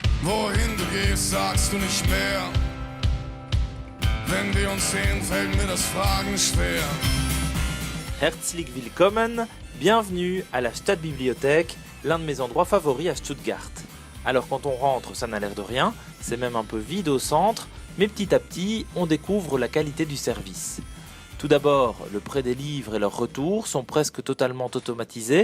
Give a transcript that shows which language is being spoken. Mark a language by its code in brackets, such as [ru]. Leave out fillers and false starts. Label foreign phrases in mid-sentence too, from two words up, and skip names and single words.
[de] Wohin du gehst, sagst du nicht mehr. Wenn wir uns sehen, fällt mir das Fragen schwer. Herzlich willkommen, [fr] bienvenue à la Stadtbibliothek, l'un de mes endroits favoris à Stuttgart. Alors quand on rentre, ça n'a l'air de rien, c'est même un peu vide au centre, mais petit à petit, on découvre la qualité du service. Tout d'abord, le prêt des livres et leur retour sont presque totalement automatisés.